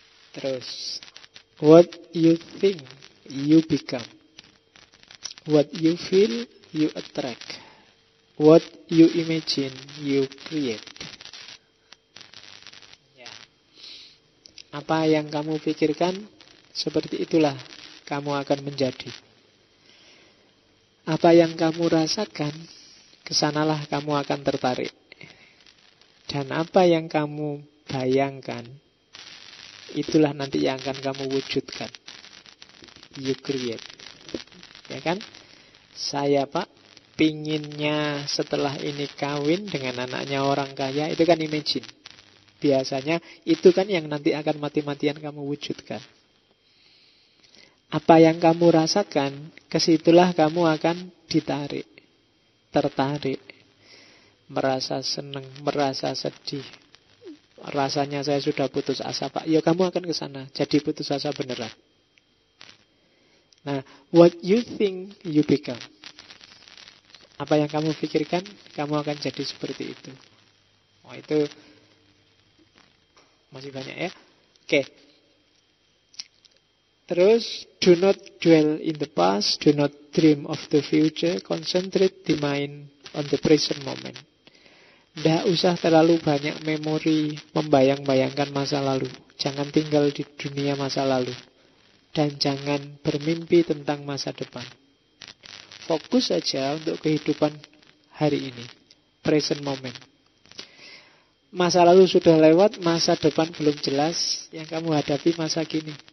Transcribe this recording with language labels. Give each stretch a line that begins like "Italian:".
Indonesian: Terus,
English: what you think, you become. What you feel, you attract. What you imagine, you create. Yeah.
Indonesian: Apa yang kamu pikirkan, seperti itulah kamu akan menjadi. Apa yang kamu rasakan, kesanalah kamu akan tertarik. Dan apa yang kamu bayangkan, itulah nanti yang akan kamu wujudkan.
English: You create.
Indonesian: Ya kan? Saya, Pak, pinginnya setelah ini kawin dengan anaknya orang kaya, itu kan imagine. Biasanya itu kan yang nanti akan mati-matian kamu wujudkan. Apa yang kamu rasakan, kesitulah kamu akan ditarik, tertarik, merasa senang, merasa sedih. Rasanya saya sudah putus asa, Pak. Ya, kamu akan ke sana, jadi putus asa beneran. Nah,
English: what you think, you become.
Indonesian: Apa yang kamu pikirkan, kamu akan jadi seperti itu. Oh, itu masih banyak ya. Oke. Terus,
English: do not dwell in the past, do not dream of the future, concentrate the mind on the present moment.
Indonesian: Tidak usah terlalu banyak memori membayang-bayangkan masa lalu. Jangan tinggal di dunia masa lalu. Dan jangan bermimpi tentang masa depan. Fokus saja untuk kehidupan hari ini,
English: present moment.
Indonesian: Masa lalu sudah lewat, masa depan belum jelas, yang kamu hadapi masa kini.